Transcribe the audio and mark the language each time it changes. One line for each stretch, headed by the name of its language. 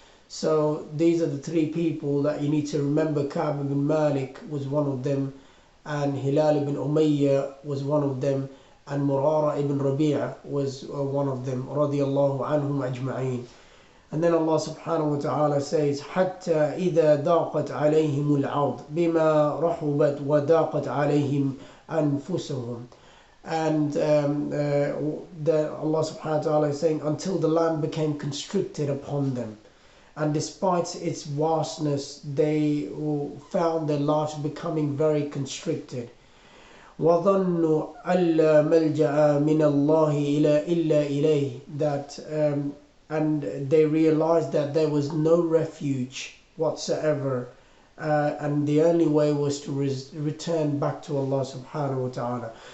English: So these are the three people that you need to remember. Ka'b ibn Malik was one of them, and Hilal ibn Umayyah was one of them, and Murara ibn Rabi'a was one of them, radiyallahu anhum ajma'een.
Arabic: And then Allah subhanahu wa ta'ala says, حَتَّى إِذَا ضَاقَتْ عَلَيْهِمُ الْأَرْضُ بِمَا رَحُبَتْ وَضَاقَتْ عَلَيْهِمْ أَنفُسُهُمْ.
English: And Allah subhanahu wa ta'ala is saying, until the land became constricted upon them, and despite its vastness, they found their lives becoming very constricted.
Arabic: وَظَنُّوا أَلَّا مَلْجَأَ مِنَ اللَّهِ إِلَّا إِلَيْهِ,
English: that and they realized that there was no refuge whatsoever, and the only way was to return back to Allah subhanahu wa ta'ala.